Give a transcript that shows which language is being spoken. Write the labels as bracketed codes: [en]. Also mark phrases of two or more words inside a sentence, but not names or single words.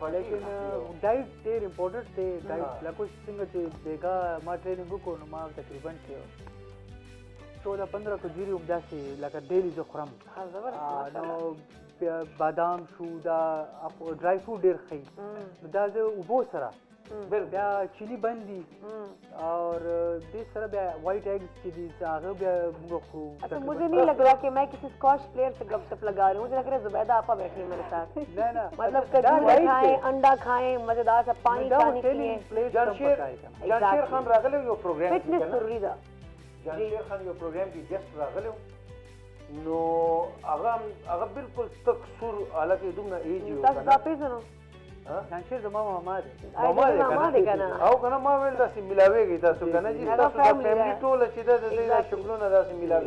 [ps] لیکن ډایټ ډېر امپورټنټ دی ډایټ لکه څنګه چې بیګا ما ټریننګ وکړو نو ما تقریبا کې 14-15 کجوري همداسې لکه ډیلي زه خورم نو بادام شو دا ډرای فروټ ډېر ښه نو دا زه اوبو سره بیا چینی بند دي اور دې سره بیا وائٹ ایگز چې دي هغه بیا موږ خورو [hi] अच्छा मुझे नहीं लग रहा कि मैं किसी स्कॉच प्लेयर से गपशप लगा रही हूँ मुझे लग रहा है जुबैदा आपा बैठी है मेरे साथ ना मतलब खजूर खाएं अंडा खाएं मजेदार सा पानी पानी पिए [ps] جانشیر خان راغلی یو پروګرام فټنس ضروري ده جانشیر خان یو پروګرام کې ګیسټ راغلی نو هغه بالکل تک سور حالکه دومره ایج یو تاسو دا پیژنو جانشیر زما ماما دی ماما دی کنه او کنه ما ویل داسې ملاویږي تاسو کنه چې تاسو د فیملی ټوله چې د دې شکلونه داسې ملاویږي